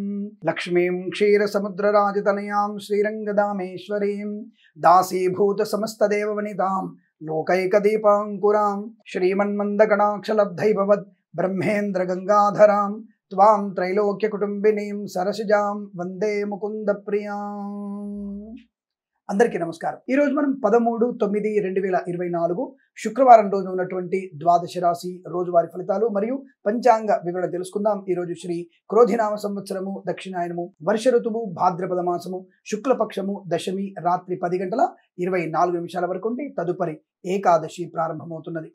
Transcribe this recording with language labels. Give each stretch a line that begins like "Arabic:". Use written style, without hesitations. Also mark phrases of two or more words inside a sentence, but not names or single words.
Sanskrit: लक्ष्मीं क्षीरसमुद्रराजतनयां श्रीरंगदामेश्वरीं दासीभूत समस्तदेववनितां लोकैकदीपाङ्कुरां श्रीमन्मन्दगणाक्षलब्धैभवद् ब्रह्मेन्द्र गंगाधरां त्वां त्रैलोक्यकुटुम्बिनीं सरसिजां वंदे मुकुंदप्रियां।
Telugu: అందరికీ నమస్కారం। ఈ రోజు మనం 13/9/2024 శుక్రవారం రోజు ఉన్నటువంటి ద్వాదశ రాశి రోజువారీ ఫలితాలు మరియు పంచాంగ వివరణ తెలుసుకుందాం। ఈ రోజు శ్రీ క్రోధినామ సంవత్సరము దక్షిణాయనము వర్ష ఋతువు భాద్రపద మాసము శుక్లపక్షము దశమి రాత్రి 10:24 వరకు ఉండి తదుపరి ఏకాదశి ప్రారంభమవుతున్నది।